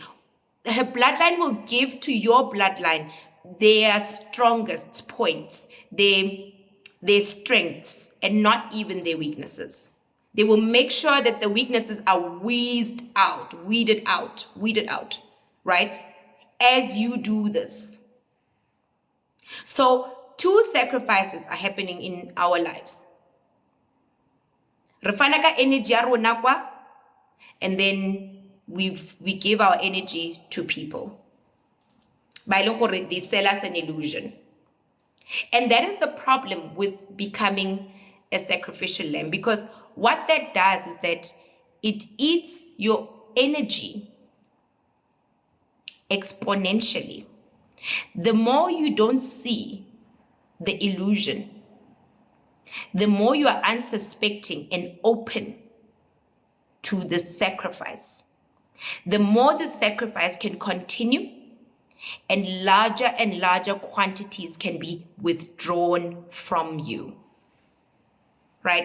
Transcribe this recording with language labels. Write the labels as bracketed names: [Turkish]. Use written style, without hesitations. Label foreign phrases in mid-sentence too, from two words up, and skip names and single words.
[English] Her bloodline will give to your bloodline their strongest points, their strengths, and not even their weaknesses. They will make sure that the weaknesses are weeded out, right? As you do this. So 2 sacrifices are happening in our lives. [Tswana] Re fana ka energy ya rona kwa, [English] and then we give our energy to people. [Tswana] Ba ile gore [English] they sell us an illusion. And that is the problem with becoming a sacrificial lamb, because what that does is that it eats your energy exponentially. The more you don't see the illusion, the more you are unsuspecting and open to the sacrifice, the more the sacrifice can continue, and larger quantities can be withdrawn from you, right?